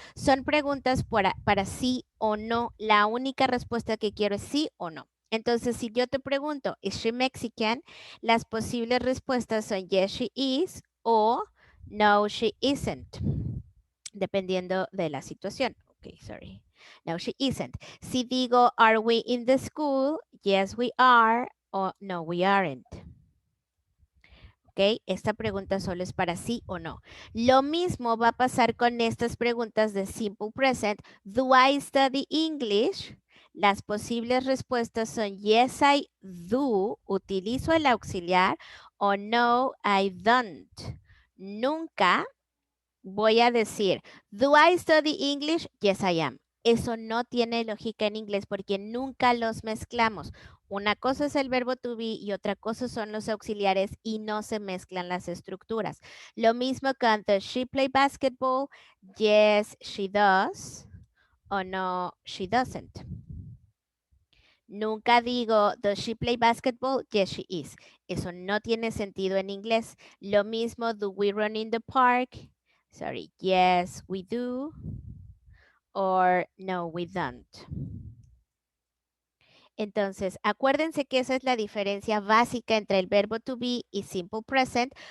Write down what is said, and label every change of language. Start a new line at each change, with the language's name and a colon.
Spanish: Son preguntas para sí o no. La única respuesta que quiero es sí o no. Entonces, si yo te pregunto,
English: is she Mexican?
Spanish: Las posibles respuestas son
English: yes, she is
Spanish: o
English: no, she isn't,
Spanish: dependiendo de la situación.
English: Ok, sorry. No, she isn't.
Spanish: Si digo,
English: are we in the school? Yes, we are. O no, we aren't. ¿Ok?
Spanish: Esta pregunta solo es para sí o no. Lo mismo va a pasar con estas preguntas de simple present.
English: Do I study English?
Spanish: Las posibles respuestas son
English: yes, I do,
Spanish: utilizo el auxiliar, o
English: no, I don't.
Spanish: Nunca voy a decir,
English: do I study English? Yes, I am.
Spanish: Eso no tiene lógica en inglés porque nunca los mezclamos. Una cosa es el verbo to be y otra cosa son los auxiliares y no se mezclan las estructuras. Lo mismo con
English: does she play basketball? Yes, she does. O no, she doesn't.
Spanish: Nunca digo,
English: does she play basketball? Yes, she is.
Spanish: Eso no tiene sentido en inglés. Lo mismo,
English: do we run in the park? Sorry, yes, we do. Or no, we don't.
Spanish: Entonces, acuérdense que esa es la diferencia básica entre el verbo to be y simple present.